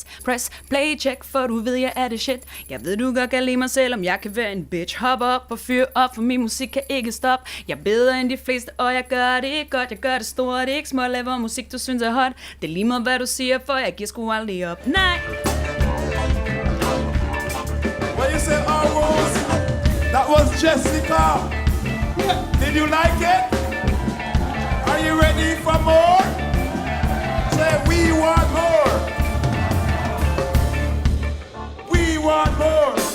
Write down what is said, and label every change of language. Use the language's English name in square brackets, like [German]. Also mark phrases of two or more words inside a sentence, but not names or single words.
[English] Press play, check, [Danish] for du ved, jeg er [English] det shit. [Danish] Jeg ved, du godt kan lide mig selv, om jeg kan være en bitch. Hop op og fyr op, for min musik kan ikke stoppe. Jeg er bedre end de fleste, og jeg gør det godt. Jeg gør det stort, ikke små, laver musik, du synes er hot. Det er lige meget, hvad du siger, for jeg giver sgu aldrig op. Nej. [English] What you say, Aarhus? That was Jessica. Did you like it? Are you ready for more? Say, we want more. We want more.